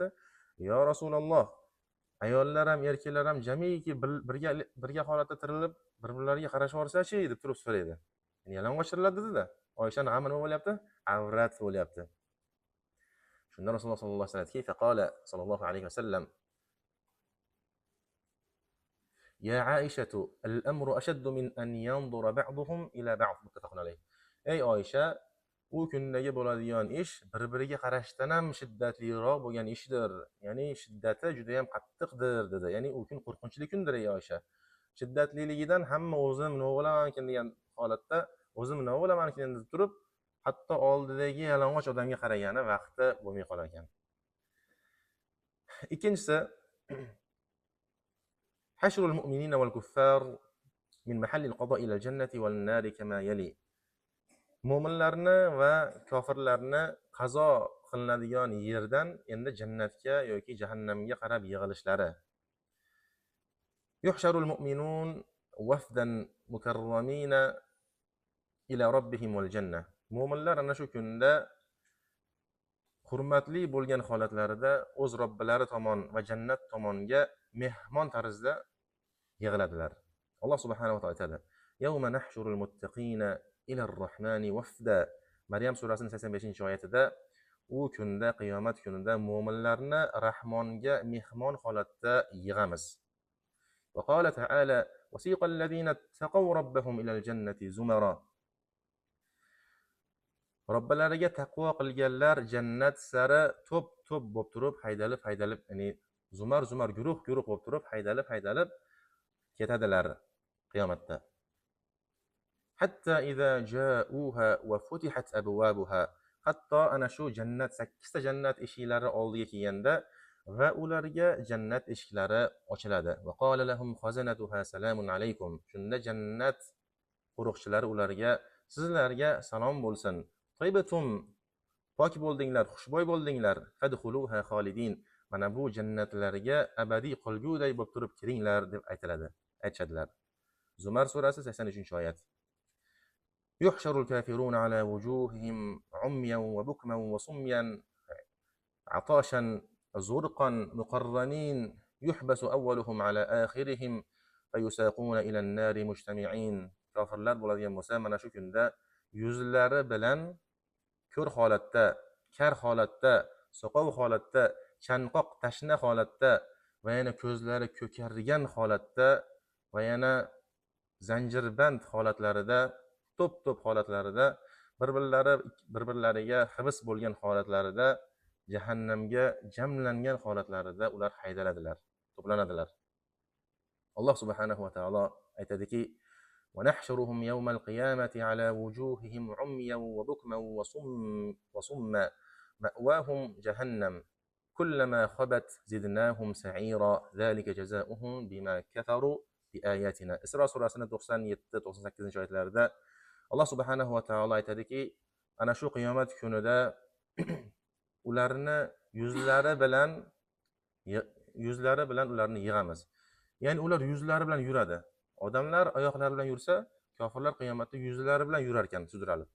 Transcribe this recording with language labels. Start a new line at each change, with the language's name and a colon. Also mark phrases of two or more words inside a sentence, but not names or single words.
Uzbek: Yo Rasululloh, ayollar ham erkaklar ham jamiki birga holatda tirilib bir-birlariga qarashib yorsa-chi deb turib so'raydi. Ya'ni yalang'och tiriladi dedi-da. Oyshaning g'ami nima bo'lyapti? Avrat bo'lyapti. Shunda Rasululloh
Arabic: صلى الله عليه وسلم
Uzbek: aytdi:
Arabic: "فقال صلى الله عليه وسلم: يا عائشة الأمر أشد من أن ينظر بعضهم إلى بعض متفق عليه.
Uzbek: Ey Oysha, u kundagi bo'ladigan ish bir-biriga qarashdan ham shiddatliroq bo'lgan ishdir. Ya'ni shiddati juda ham qattiqdir dedi. Ya'ni u kun qo'rqinchli kundir ey Oysha. Shiddatliligidan hamma o'zim nima bo'lamankin degan holatda o'zim nima bo'lamankin deb turib, hatto oldidagi yalang'och odamga qaragani vaqti bo'lmay qolar ekan. Ikkinchisi,
Arabic: حشر المؤمنين والكفار من محل القضاء إلى الجنة والنار كما يلي.
Uzbek: Mo'minlarni va kofirlarni qazo qilinadigan yerdan endi jannatga yoki jahannamga qarab yig'ilishlari.
Arabic: يحشر المؤمنون وفدا مكرمين إلى ربهم والجنة.
Uzbek: Mo'minlar ana shu kunda hurmatli bo'lgan holatlarida o'z robbilari tomon va jannat tomonga mehmon tarzda yig'iladilar. Alloh
Arabic: سبحانه وتعالى
Uzbek: aytadi:
Arabic: "يوم نحشر المتقين إلى الرحمن وفدا."
Uzbek: Maryam surasining 85-oyatida u kunda, qiyomat kunida mo'minlarni Rahmonga mehmon holatda yig'amiz.
Arabic: وقال تعالى وسيق الذين اتقوا ربهم إلى الجنة زمرا."
Uzbek: Robbilariga taqvo qilganlar jannat sari to'p-to'p bo'lib turib, haydalib, ya'ni zumar, guruh bo'lib turib, haydalib ketadilar qiyomatda.
Arabic: حتى إذا جاءوها وفتحت أبوابها.
Uzbek: Hatto ana shu jannat 8 ta jannat eshiklari oldiga kelganda va ularga jannat eshiklari ochiladi.
Arabic: وقال لهم خزنتها سلام عليكم.
Uzbek: Shunda jannat qo'riqchilari ularga: sizlarga salom bo'lsin. Taybatum, pok bo'ldinglar, xushbo'y bo'ldinglar.
Arabic: فادخلوها خالدين.
Uzbek: Mana bu jannatlarga abadiy qolguday bo'lib turib kiringlar deb aytishadilar. Zumar surasi 83-oyat.
Arabic: يحشر الكافرون على وجوههم عميا وبكما وصما عطاشا زرقا مقرنين يحبس أولهم على آخرهم فيساقون إلى النار مجتمعين.
Uzbek: Kafirlar bo'ladigan bo'lsa, mana shu kunda yuzlari bilan ko'r holatda, kar holatda, soqov holatda, chanqoq tashna holatda va yana ko'zlari ko'kargan holatda va yana zanjirband holatlarida, to'p holatlarida, bir-birlariga hibs bo'lgan holatlarida, jahannamga jamlangan holatlarida ular haydaladilar, to'planadilar. Alloh
Arabic: سبحانه وتعالى
Uzbek: aytadiki:
Arabic: "ونحشرهم يوم القيامة على وجوههم عميا وبكما وصما مأواهم جهنم كلما خبت زدناهم سعيرا ذلك جزاؤهم بما كفروا بآياتنا."
Uzbek: Isro surasining 97-98-oyatlarida Alloh
Arabic: سبحانه وتعالى
Uzbek: aytadiki, ana shu qiyomat kunida ularni yuzlari bilan ularni yig'amiz. Ya'ni ular yuzlari bilan yuradi. Odamlar oyoqlari bilan yursa, kofirlar qiyomatda yuzlari bilan yurar ekan, sudralib.